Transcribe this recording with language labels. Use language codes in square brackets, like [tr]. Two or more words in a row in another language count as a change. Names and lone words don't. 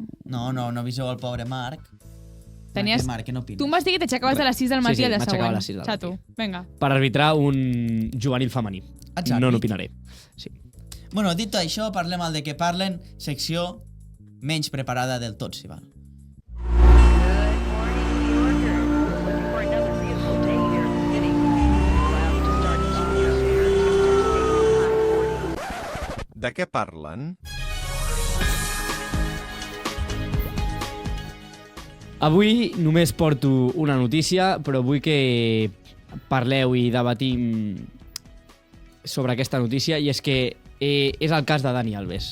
[ca] No aviseu al pobre Marc. Tenies... Marc, què n'opines? Tu em vas dir que t'aixecaves a les 6 del matí Sí, al dia m'aixecava següent. a les 6 del matí. Xato, vinga. Per arbitrar un juvenil femení. Exacte. No n'opinaré. Sí. Bueno, dit això, parlem al de què parlen, secció menys preparada del tot, si val. [en] Good morning, New Yorkers. For another beautiful day here in the city. Clouds to start to appear here. Temperatures stay high. [ca] De què parlen? Avui només porto una notícia, però vull que parleu i debatim sobre aquesta notícia, i és que és el cas de Dani Alves.